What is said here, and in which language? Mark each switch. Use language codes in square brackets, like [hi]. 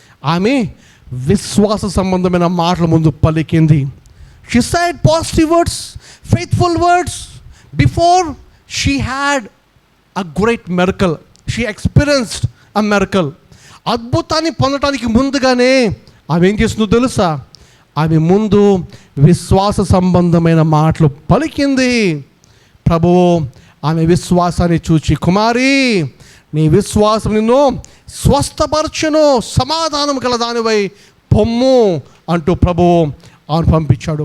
[te] ఆమె విశ్వాస సంబంధమైన మాటల ముందు పలికింది. [en] She said positive words, faithful words before she had a great miracle. She experienced a miracle. [te] అద్భుతాన్ని పొందటానికి ముందుగానే ఆమె ఏం చేస్తుందో తెలుసా? ఆమె ముందు విశ్వాస సంబంధమైన మాటలు పలికింది. ప్రభువు ఆమె విశ్వాసాన్ని చూచి, కుమారి, నీ విశ్వాసం నిన్ను స్వస్థపరచును, సమాధానం గల దానివై పొమ్ము అంటూ ప్రభువు ఆమెను పంపించాడు.